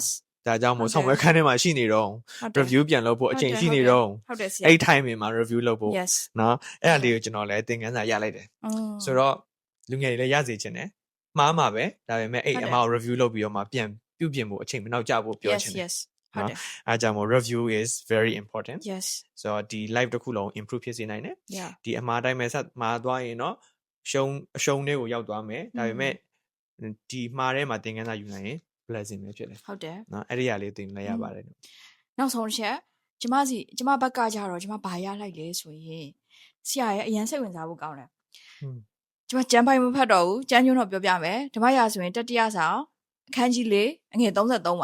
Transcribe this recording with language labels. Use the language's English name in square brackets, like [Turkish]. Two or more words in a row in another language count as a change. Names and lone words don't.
[Burmese] ဒါကြောင့်မို့စောင့်ပွဲခန်းထဲမှာရှိနေတော့ review ပြန်လုပ်ဖို့အချိန်ရှိနေတော့ ဟုတ်တယ်ဆရာ အဲ့ timing မှာ review လုပ်ဖို့ [English] yes [Burmese] နော်အဲ့ဒါလေးကိုကျွန်တော်လည်းသင်ခန်းစာရလိုက်တယ်ဆိုတော့လူငယ်တွေလည်းရစေချင်တယ်မှားမှာပဲဒါပေမဲ့အဲ့အမှားကို review လုပ်ပြီးတော့မှပြန်ပြုပြင်ဖို့အချိန်မနောက်ကျဖို့ပြောချင်တယ် yes ဟုတ်တယ် [English] အားကြောင့်မို့ review is very important yes [Burmese] ဆိုတော့ဒီ live တစ်ခုလုံး improve ဖြစ်စေနိုင်တယ်ဒီအမှားတိုင်းပဲဆက်မှားသွားရင်တော့အရှုံးတွေကိုရောက်သွားမယ်ဒါပေမဲ့ဒီမှားထဲမှာသင်ခန်းစာယူနိုင်ရင် blessing ပဲဖြစ်တယ် ဟုတ်တယ် နော်အဲ့ဒီအရာလေးသင်လိုက်ရပါတယ် နောက်ဆုံးတစ်ချက်ကျမဘက်ကကြတော့ကျမဘာရလိုက်လဲဆိုရင်ဆရာရဲ့အရန်စိတ်ဝင်စားဖို့ကောင်းတယ်ကျမကျမ်းပိုင်းမဖတ်တော့ဘူးကျမ်းညွှန်းတော့ပြောပြမယ်ဓမ္မရာဆိုရင်တတိယဆောင်အခန်းကြီး4အငယ်33